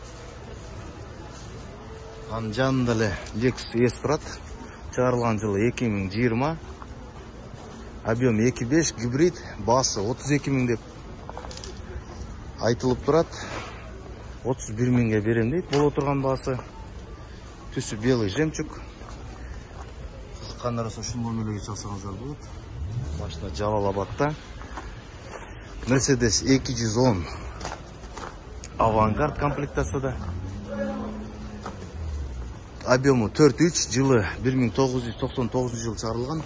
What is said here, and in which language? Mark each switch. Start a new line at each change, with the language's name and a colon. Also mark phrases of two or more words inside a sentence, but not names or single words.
Kyrgyz: Анын жанында эле Lexus ES турат. Чыгарылган жылы 2020. Объем 2.5, гибрид, басы 32 000 деп айтылып турат. 31 000ге берем дейт. Боло турган басы. Түсі
Russian: белый жемчуг.
Kyrgyz: Кызыккандар болсо ушул номерге чалсаңыздар болот. Машина Жалал-Абадта. Mercedes 210 Авангард комплектацияда. Объему 4.3, жылы 1999 жыл чыгарылган.